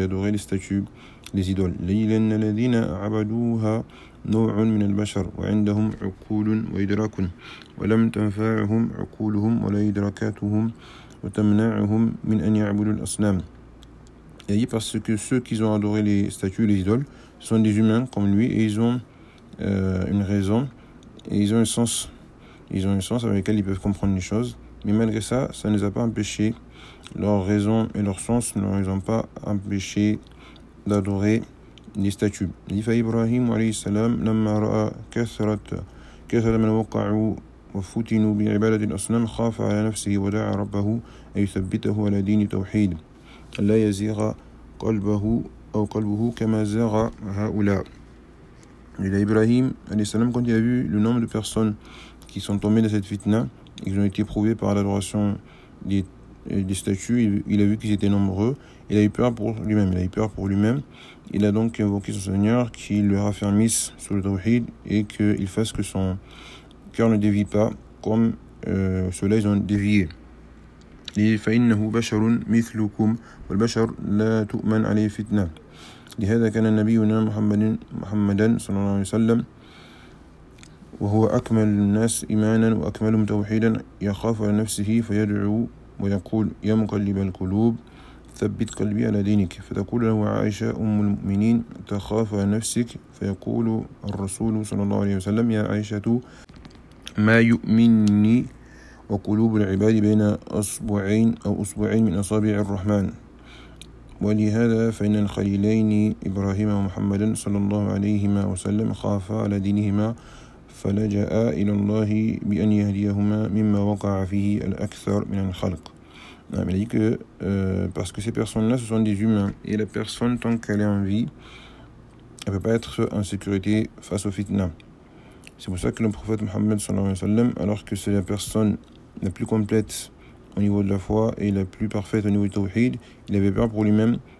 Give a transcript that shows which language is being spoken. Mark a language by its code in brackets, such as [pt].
[fr] Il a adoré les statues, les idoles. [ar] Laylan alladhina abaduha نوع من البشر وعندهم عقول وإدراك ولم تنفعهم عقولهم ولا إدراكاتهم وتمنعهم من أن يعبدوا الأصنام. [fr] Il a dit parce que ceux qui ont adoré les statues, les idoles, sont des humains comme lui et ils ont une raison et ils ont un sens. Ils ont un sens avec lequel ils peuvent comprendre les choses. Mais malgré ça, ça ne les a pas empêchés. Leur raison et leur sens ne les ont pas empêchés d'adorer les statues. Il dit [ar] فإبراهيم عليه السلام لما رأى كثرة من وقعوا وفتنوا بعبادة الأصنام خاف على نفسه ودعا ربه أن يثبته على دين التوحيد لا يزيغ قلبه أو قلبه كما زاغ هؤلاء. [fr] Il dit إبراهيم عليه السلام quand il a vu le nombre de personnes qui sont tombées dans cette fitna, ils ont été éprouvés par l'adoration des statues, il a vu qu'ils étaient nombreux, il a eu peur pour lui-même. Il a donc invoqué son Seigneur qui le raffermisse sur le tawhid et qu'il fasse que son cœur ne dévie pas comme ceux-là ils ont dévié. [ar] فَإِنَّهُ بَشَرٌ مِثْلُكُمْ وَالْبَشَرُ لَا تُؤْمَنْ عَلَيْهِ فِتْنَةٌ لِهَذَا كَانَ النَّبِيُّنَا مُحَمَّدًا صلى الله عليه وسلم وهو أكمل الناس إيمانا وأكملهم توحيدا يخاف على نفسه فيدعو ويقول يا مقلب القلوب ثبت قلبي على دينك فتقول له عائشة أم المؤمنين تخاف على نفسك فيقول الرسول صلى الله عليه وسلم يا عائشة ما يؤمنني وقلوب العباد بين أصبعين أو أصبعين من أصابع الرحمن ولهذا فإن الخليلين إبراهيم ومحمد صلى الله عليه وسلم خافا على دينهما فلجأ إلى الله بأن يهديهما مما وقع فيه الأكثر من الخلق. [fr] Non, il a dit que parce que ces personnes-là, ce sont des humains. Et la personne, tant qu'elle est en vie, elle ne peut pas être en sécurité face aux fitna. C'est pour ça que le prophète Mohammed, alors que c'est la personne la plus complète au niveau de la foi et la plus parfaite au niveau du tawhid, il avait peur pour lui-même.